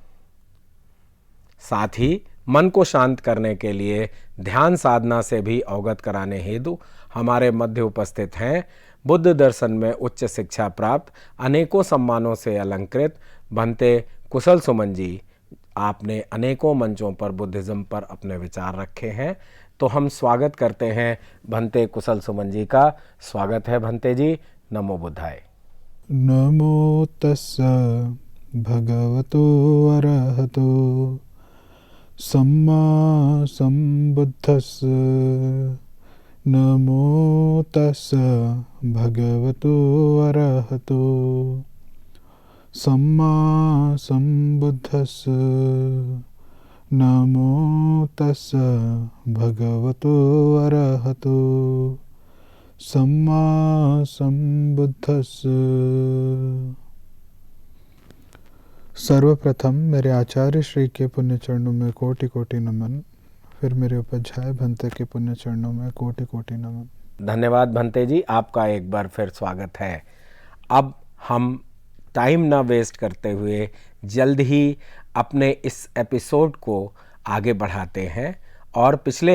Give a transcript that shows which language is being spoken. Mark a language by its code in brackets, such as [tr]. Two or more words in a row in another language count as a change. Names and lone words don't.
[hi] साथ ही मन को शांत करने के लिए ध्यान साधना से भी अवगत कराने हेतु हमारे मध्य उपस्थित हैं बुद्ध दर्शन में उच्च शिक्षा प्राप्त अनेकों सम्मानों से अलंकृत भंते कुशल सुमन जी। आपने अनेकों मंचों पर बुद्धिज्म पर अपने विचार रखे हैं, तो हम स्वागत करते हैं भंते कुशल सुमन जी का। स्वागत है भंते जी। [pi] नमो बुद्धाय। नमो तस्सा भगवतो अरहतो सम्मा सम्बुद्धस्स। नमो तस्सा भगवतो अरहतो सम्मा सम्बुद्धस्स। नमो तस्सा भगवतो अरहतो सम्मा सम्बुद्धस्स। [hi] सर्वप्रथम मेरे आचार्य श्री के पुण्य चरणों में कोटि कोटि नमन, फिर मेरे उपाध्याय भंते के पुण्य चरणों में कोटि कोटि नमन। धन्यवाद भंते जी, आपका एक बार फिर स्वागत है। अब हम टाइम ना वेस्ट करते हुए जल्द ही अपने इस एपिसोड को आगे बढ़ाते हैं और पिछले